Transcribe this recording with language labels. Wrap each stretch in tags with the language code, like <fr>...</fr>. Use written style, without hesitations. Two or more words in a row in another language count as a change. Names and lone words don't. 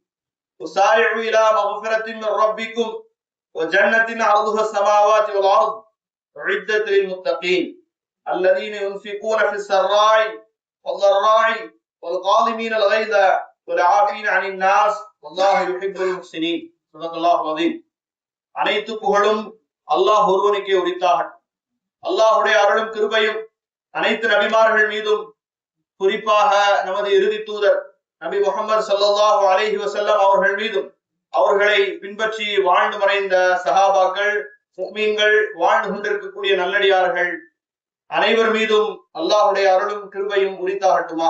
<ar>وسارعوا إلى مغفرة من ربكم وجنة عرضها السماوات والأرض أعدت للمتقين الذين ينفقون في السراء والضراء والكاظمين الغيظ والعافين عن الناس والله يحب المحسنين. صدق الله العظيم.</ar> <ta>அனைத்து புகழும் அல்லாஹ் ஒருவனுக்கே உரித்தாகட்டும். அல்லாஹ்வுடைய அருளும் கிருபையும் அனைத்து நபிமார்கள் மீதும், குறிப்பாக நமது இறுதி தூதர் நபி முஹம்மது</ta> <ar>صلى الله عليه وسلم</ar> <ta>அவர்கள் மீதும், அவர்களை பின்பற்றி வாழ்ந்து மறைந்த சஹாபாக்கள், முஃமின்கள், வாழ்ந்து கொண்டிருக்கக்கூடிய நல்லடியார்கள் அனைவர் மீதும் அல்லாஹ்வுடைய அருளும் கிருபையும் உரித்தாகட்டுமா.</ta>